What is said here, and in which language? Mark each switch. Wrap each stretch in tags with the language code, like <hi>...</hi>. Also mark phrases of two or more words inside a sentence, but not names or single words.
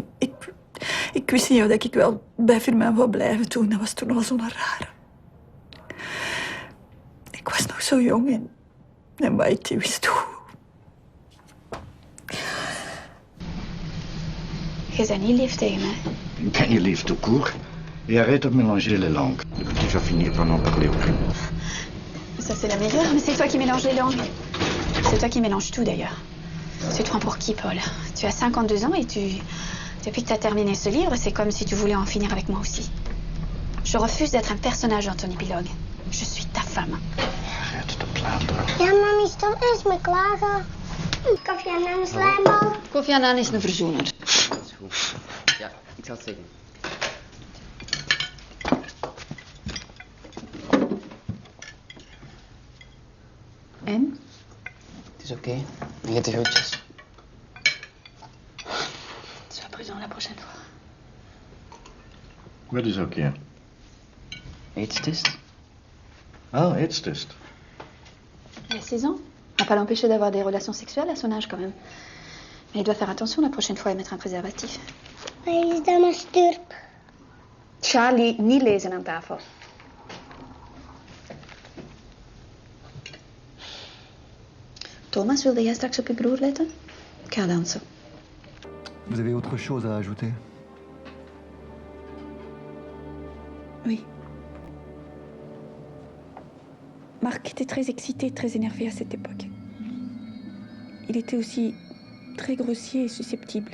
<nl>Ik wist niet of ik wel bij Firmin wou blijven toen. Dat was toen al zo'n rare. Ik was nog zo jong en White die wist hoe. Je bent niet lief tegen mij. Ben je lief</nl> <fr>tout court? Et arrête de mélanger les langues. Tu vas finir par n'en parler aucun. Ça, c'est la meilleure, mais c'est toi qui mélanges les langues. C'est toi qui mélanges tout, d'ailleurs. Tu te prends pour qui, Paul? Tu as 52 ans et depuis que tu as terminé ce livre, c'est comme si tu voulais en finir avec moi aussi. Je refuse d'être un personnage dans ton épilogue. Je suis ta femme. Arrête de plaindre.</fr> <nl>Ja, mami, stop eens met klagen. Koffie en een slijmbal. Kofi Annan is een verzoener. Ja, ik zal het zeggen. En? Het is oké. Je hebt de groetjes.</nl> <fr>Sois prudent la prochaine fois.</fr> <nl>Wat is oké? Eetstest? Ah, eetstest.</nl> <fr>Il a 16 ans. On va pas l'empêcher d'avoir des relations sexuelles à son âge, quand même. Mais il doit faire attention la prochaine fois et mettre un préservatif.</fr> <nl>Waar is dan een sturp? Charlie, niet lezen aan tafel. Thomas, wilde jij straks op je broer letten? Ik ga dansen.</nl> <fr>Vous avez autre chose à ajouter? Oui. Marc était très excité, très énervé à cette époque. Il était aussi très grossier et susceptible.</fr>